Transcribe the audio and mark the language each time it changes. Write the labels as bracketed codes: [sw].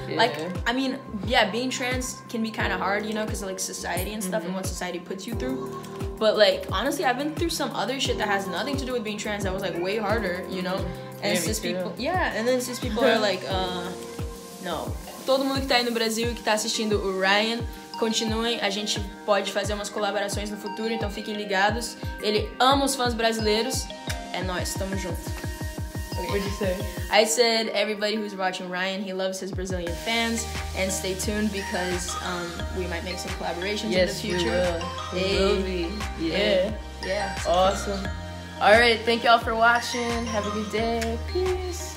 [en] Yeah. Like, I mean, yeah, being trans can be kind of hard, you know, because of like society and stuff and what society puts you through. But like, honestly, I've been through some other shit that has nothing to do with being trans that was like way harder, you know. And cis people, and then cis people are like, no. [pt] Todo mundo que tá aí no Brasil e que tá assistindo o Ryan, continuem, a gente pode fazer umas colaborações no futuro, então fiquem ligados. Ele ama os fãs brasileiros, é nóis, tamo junto. [en] What did you say? I said everybody who's watching Ryan, he loves his Brazilian fans, and stay tuned because we might make some collaborations in the future. We will be. Yeah. Awesome. Alright, thank y'all for watching. Have a good day. Peace.